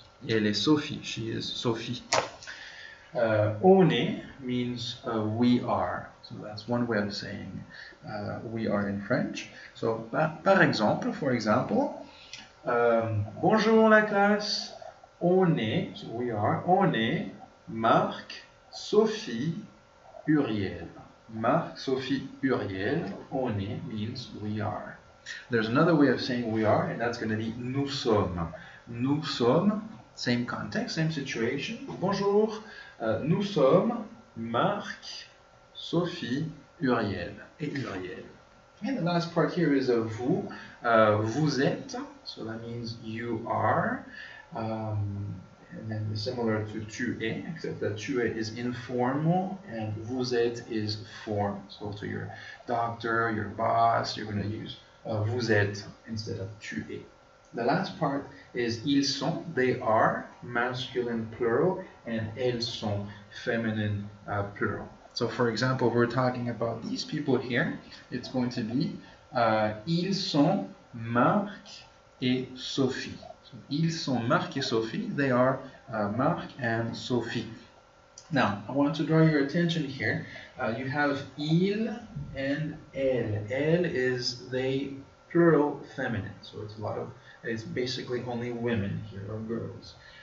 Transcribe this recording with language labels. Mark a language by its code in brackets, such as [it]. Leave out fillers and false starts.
[fr] Elle est Sophie, [en] she is Sophie. On est means we are. So that's one way of saying we are in French. [fr] So, par exemple, [en] for example, [fr] bonjour la classe. On est, [en] so we are, [fr] on est Marc, Sophie, Uriel. [en] Marc, Sophie, Uriel. On est means we are. There's another way of saying we are, and that's going to be nous sommes. Nous sommes, same context, same situation. [fr] Bonjour, nous sommes Marc, Sophie, Uriel. Et Uriel. [en] And the last part here is vous. Vous êtes, so that means you are. And then similar to tu es, except that tu es is informal and vous êtes is formal. So to your doctor, your boss, you're going to use vous êtes instead of tu es. The last part is ils sont, they are, masculine plural, and elles sont, feminine plural. So for example, we're talking about these people here. It's going to be [fr] ils sont Marc et Sophie. Ils sont Marc et Sophie. [en] They are Marc and Sophie. Now, I want to draw your attention here. You have il and elle. Elle is they, plural, feminine. So it's basically only women here, or girls.